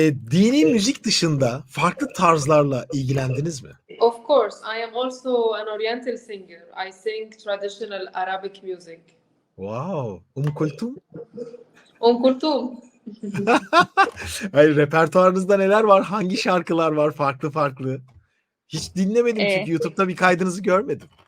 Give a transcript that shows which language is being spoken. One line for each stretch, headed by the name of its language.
Turkish: Dini müzik dışında farklı tarzlarla ilgilendiniz mi?
English: Of course, I am also an Oriental singer. I sing traditional Arabic music. Wow. Kulthum? Kulthum.
Turkish: Hayır, repertuarınızda neler var? Hangi şarkılar var farklı farklı? Hiç dinlemedim çünkü YouTube'da bir kaydınızı görmedim.